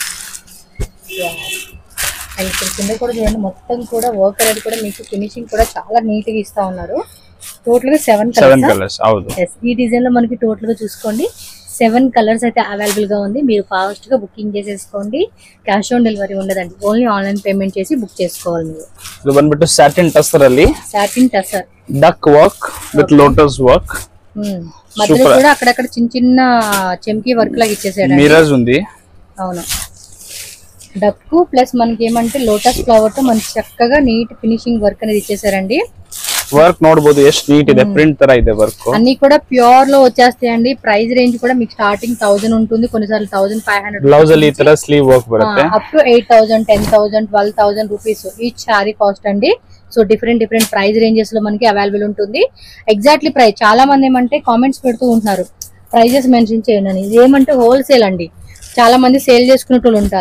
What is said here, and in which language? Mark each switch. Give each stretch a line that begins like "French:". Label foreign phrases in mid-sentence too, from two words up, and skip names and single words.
Telugu: అండ్ ఇక్కడ కింద కూడా చూడండి మొత్తం కూడా వర్క్ అనేది కూడా మీకు ఫినిషింగ్ కూడా చాలా నీట్ గా ఇస్తా ఉన్నారు. టోటల్ గా 7 కలర్స్. ఈ డిజైన్ లో మనకి టోటల్ గా చూసుకోండి 7 కలర్స్ అయితే అవైలబుల్ గా ఉంది. మీరు ఫాస్ట్ గా బుకింగ్ చేసేసుకోండి.
English: cash on delivery
Telugu: ఉండదండి,
English: only online payment
Telugu: చేసి బుక్ చేసుకోవాలి మీరు.
Kannada: ಇದು ಬಂದ್ಬಿಟ್ಟು ಸ್ಯಾಟಿನ್ ಟಸರ್ ಅಲ್ಲಿ
Telugu: సాటిన్ టసర్
English: duck work with lotus work.
Telugu: మధ్యలో కూడా అక్కడక్కడ చిన్న చిన్న చెంకీ వర్క్ లాగా ఇచ్చేసాడు. మిరర్స్ ఉంది. అవును, డక్కు ప్లస్ మనకి ఏమంటే
English: lotus flower
Telugu: తో మనకి చక్కగా
English: neat finishing work
Telugu: అనేది ఇచ్చేసారండి.
Kannada: వర్క్ ನೋಡಬಹುದು ಎಷ್ಟು నీట్ ಇದೆ, ప్రింట్ ತರ ಇದೆ వర్క్.
Telugu: అన్ని కూడా ప్యూర్ లో వచ్చేస్తాయండి.
English: price range
Telugu: కూడా మీకు స్టార్టింగ్ 1000 ఉంటుంది, కొన్నిసార్లు 1500.
Kannada: బ్లౌజ్ ಅಲ್ಲಿ ಈ ತರ
English: sleeve work
Kannada: ಬರುತ್ತೆ.
English: up to
Telugu: 8000, 10,000, 12,000
English: rupees each saree cost
Telugu: అండి.
English: so different price ranges
Telugu: లో మనకి అవైలబుల్ ఉంటుంది.
English: exactly price
Telugu: చాలా మంది ఏమంటే కామెంట్స్ పెడుతూ ఉంటున్నారు
English: prices mention
Telugu: చేయండి అని. ఇది ఏమంటే హోల్సేల్ అండి, చాలా మంది సేల్ చేసుకునే వాళ్ళు ఉంటారు.